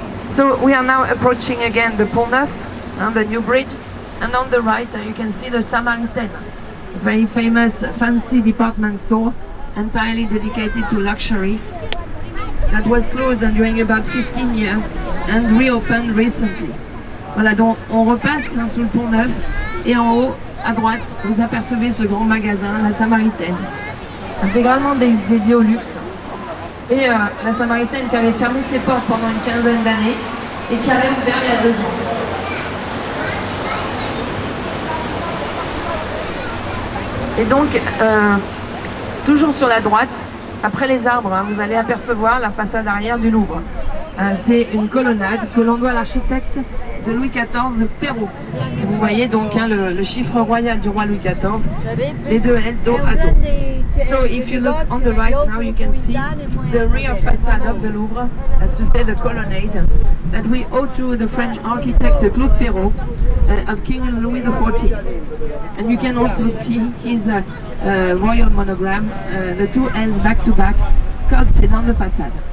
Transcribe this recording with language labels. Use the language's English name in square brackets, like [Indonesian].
[English] So we are now approaching again the Pont Neuf, the new bridge, and on the right you can see the Samaritaine, a very famous fancy department store entirely dedicated to luxury that was closed during about 15 years and reopened recently. [French] Voilà, donc on repasse sous le Pont Neuf et en haut à droite vous apercevez ce grand magasin, la Samaritaine, intégralement dédié au luxe. Et la Samaritaine qui avait fermé ses portes pendant une quinzaine d'années et qui a réouvert il y a 2 ans. Et donc, toujours sur la droite, après les arbres, vous allez apercevoir la façade arrière du Louvre. C'est une colonnade que l'on doit à l'architecte de Louis XIV de Perrault. Et vous voyez donc le chiffre royal du roi Louis XIV, les deux L dos à dos. [English] So if you look on the right now, you can see the rear facade of the Louvre, that's to say the colonnade, that we owe to the French architect Claude Perrault of King Louis XIV. And you can also see his royal monogram, the 2 L's back to back, sculpted on the facade.